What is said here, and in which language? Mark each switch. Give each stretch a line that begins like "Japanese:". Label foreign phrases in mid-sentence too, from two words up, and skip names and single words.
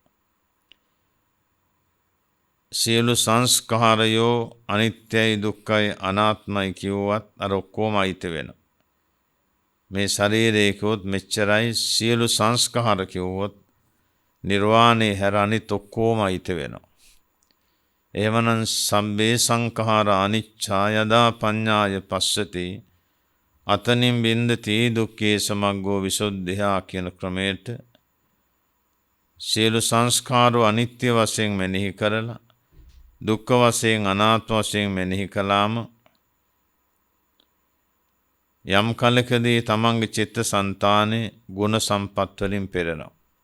Sinhala: සියලු සංස්කාරයෝ අනිත්‍යයි දුක්ඛයි අනාත්මයි කිව්වත් අර ඔක්කොම අයිති වෙනවා. මේ ශරීරයේ කිව්වොත් මෙච්චරයි, සියලු සංස්කාර කිව්වොත් නිර්වාණය හැර අනිත් ඔක්කොම අයිති වෙනවා. එහෙමනම්
Pali: සම්බේ සංඛාර අනිච්චා යදා පඤ්ඤාය පස්සති අතනින් බින්දති දුක්ඛේ සමග්ගෝ විසුද්ධියා
Sinhala: කියන ක්‍රමයට සියලු සංස්කාරෝ අනිත්‍ය වශයෙන් මෙනෙහි කරලා දුක්ඛ වශයෙන් අනාත්ම වශයෙන් මෙනෙහි කළාම යම් කලකදී තමන්ගේ චිත්ත සංතානේ ගුණ සම්පත් වලින් පෙරෙනවා.